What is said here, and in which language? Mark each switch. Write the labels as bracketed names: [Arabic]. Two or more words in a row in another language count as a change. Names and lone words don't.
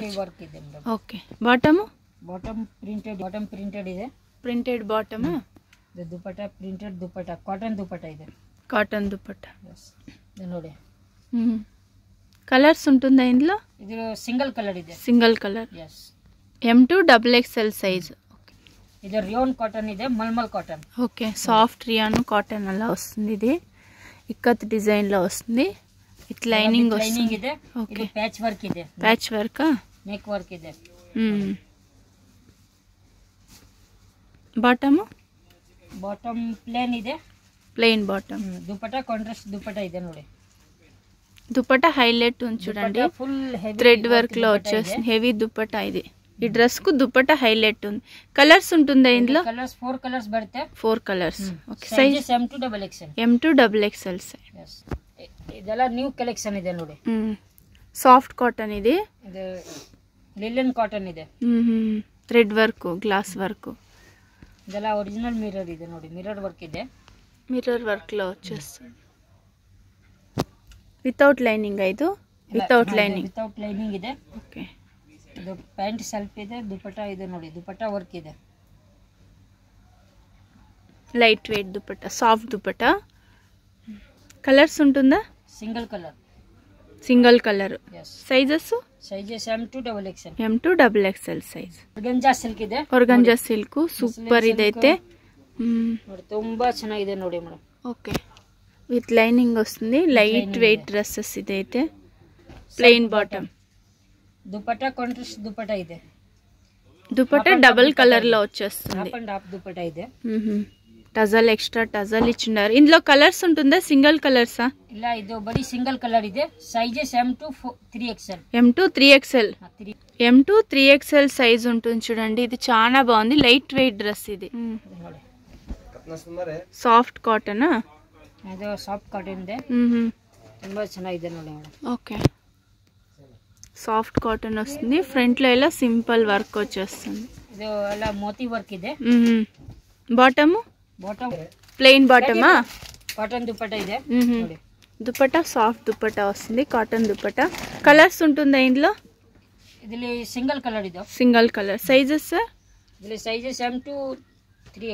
[Kannada] ವರ್ಕ್ ಇದೆ. [English] Okay. Bottom bottom printed [Kannada] ಇದೆ, [English] printed bottom. [Kannada] ಇದು ದುಪಟ್ಟಾ ಪ್ರಿಂಟೆಡ್ ದುಪಟ್ಟಾ, ಕಾಟನ್ ದುಪಟ್ಟಾ ಇದೆ, [Telugu] కాటన్ దుపట్టా. [Kannada] ಇದು ನೋಡಿ. [Telugu] కలర్స్ ఉంటుందా ఇందులో? ఇది [English] single colour [Telugu] ಇದೆ, [English] single colour. yes. M2XXL size. [Telugu] ఇది [English] rayon cotton [Telugu] ಇದೆ, మల్మల్ కాటన్. [English] Okay. Soft rayon cotton [Telugu] అలా వస్తుంది. ఇది ఇక్కత్ డిజైన్ లో వస్తుంది. [English] it lining [Telugu] వస్తుంది. [Kannada] ಇದೆ, ಇದು [English] patch work [Kannada] ಇದೆ, [English] patch work, neck work ಇದೆ. బాటమ్ [Kannada] ಪ್ಲೇನ್ ಇದೆ, [English] plain bottom. [Kannada] దుపట్టా కాంట్రాస్ట్ దుపట్టా ಇದೆ ನೋಡಿ. [Telugu] దుపట్టా హైలైట్ ఉంది చూడండి. [English] full heavy thread work [Telugu] లో వచ్చేస్తుంది. హెవీ దుపట్టా ఇది. ఈ డ్రెస్ కు దుపట్టా హైలైట్ ఉంది. కలర్స్ ఉంటుందా ఇందులో? [English] colours 4 colours [Kannada] బರುತ್ತೆ, [English] 4 colours. Okay. sizes M2XXL. M2XXL size. [Kannada] yes. ಇದೆಲ್ಲ [English] new collection [Kannada] ಇದೆ ನೋಡಿ. [English] soft cotton [Telugu] ఇది. [Kannada] ಇದು [English] linen cotton [Kannada] ಇದೆ, [English] thread work, glass work. [Kannada] ಇದೆಲ್ಲ [English] original mirror [Kannada] ಇದೆ ನೋಡಿ, [English] mirror work [Kannada] ಇದೆ, [English] mirror work [Telugu] లో వచ్చేస్తుంది. [English] without lining. ಇದು without lining. without lining ಇದೆ. [Kannada] ಓಕೆ. ಇದು [English] pant self [Kannada] ಇದೆ, ದುಪಟ್ಟಾ ಇದೆ ನೋಡಿ, ದುಪಟ್ಟಾ ವರ್ಕ್ ಇದೆ. [English] light weight dupatta, soft dupatta. [Telugu] కలర్స్ ఉంటుందా? [English] single colour, single colour. yes. సైజెస్? sizes M2XXL. M2XXL size. organza silk ಇದೆ, organza silk. Super ఇదైతే. [Kannada] ನೋಡಿ ತುಂಬಾ ಚೆನ್ನಾಗಿದೆ ನೋಡಿ ಮೇಡಮ್. [English] Okay. With lining [Telugu] వస్తుంది. [English] light weight dresses [Telugu] ఇదైతే. [English] plain bottom. [Kannada] దుపట్టా కాంట్రాస్ట్ దుపట్టా ಇದೆ, [Telugu] దుపట్టా [English] double colour [Telugu] లో వచ్చేస్తుంది. [English] half and half dupatta ಇದೆ. [Telugu] టజల్, [English] extra tassel [Telugu] ఇచ్చినారు. ఇందులో కలర్స్ ఉంటుందా? సింగిల్ కలర్సా? [Kannada] ಇಲ್ಲ, ಇದು ಬರೀ [English] single colour [Kannada] ಇದೆ. ಸೈಜెస్ M2XXL. [Telugu] M2XXL. M2XXL సైజ్ ఉంటుంది చూడండి. ఇది చాలా బాగుంది. [English] light weight dress [Telugu] ఇది. [English] soft cotton. [Kannada] ಇದು [English] soft cotton [Kannada] ಇದೆ, ತುಂಬಾ ಚೆನ್ನಾಗಿದೆ ನೋಡಿ ಮೇಡಮ್. [English] Okay. Soft cotton [Telugu] వస్తుంది. ఫ్రంట్ లో ఇలా [English] simple work [Telugu] వచ్చేస్తుంది. [Kannada] ಇದು ಎಲ್ಲ ಮೋತಿ ವರ್ಕ್ ಇದೆ. బాటమ్ ಬಾಟಮ್ [Telugu] ప్లెయిన్ బాటమా? [Kannada] కాటన్ దుపట్టా ಇದೆ ನೋಡಿ. [Telugu] దుపట్టా సాఫ్ట్ దుపట్టా వస్తుంది, కాటన్ దుపట్టా. కలర్స్ ఉంటుందా ఇందులో? [Kannada] ಇದರಲ್ಲಿ [English] single colour [Kannada] ಇದೆ, [English] single colour. Sizes? [Kannada] ಇದರಲ್ಲಿ ಸೈಜెಸ್ M2XXL.